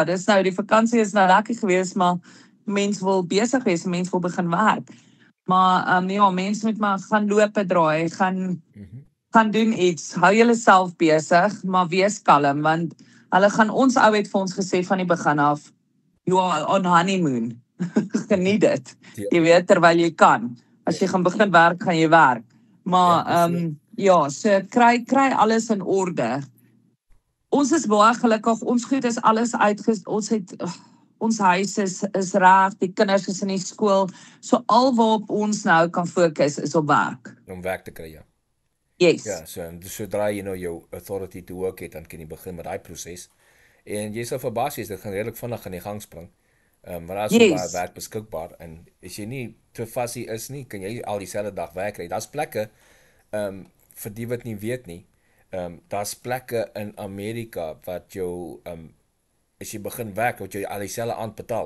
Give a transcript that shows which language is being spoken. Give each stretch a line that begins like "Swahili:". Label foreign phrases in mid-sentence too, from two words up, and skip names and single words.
Afrikaans: Dis nou die vakansie is nou lekker geweest, maar mense wil besig wees, mense wil begin werk. Maar ja, mense moet maar gaan loop draai, gaan doen iets. Hou julleself besig, maar wees kalm, want hulle gaan ons ou het vir ons gesê van die begin af,
English: you are on honeymoon.
Afrikaans: Geniet dit. Jy weet terwyl jy kan. As jy gaan begin werk, gaan jy werk. Maar ja, so kry alles in orde. Ons is baie gelukkig. Ons goed is alles ons huis is reg, die kinders is in die skool. So al waarop ons nou kan fokus is op werk. Om werk te kry, ja.
English: Yes.
Afrikaans: Ja, sodra jy nou jou
English: authority to work
Afrikaans: het, dan kan jy begin met daai proses. En jy sal verbaas wees, dit gaan redelik vinnig aan die gang spring. Maar daar is so baie werk beskikbaar en as jy nie te fussy is nie, kan jy al dieselfde dag werk kry. Daar's plekke vir die wat nie weet nie. Daar's plekke in Amerika wat jou as jy begin werk, wat jy al dieselfde aand betaal.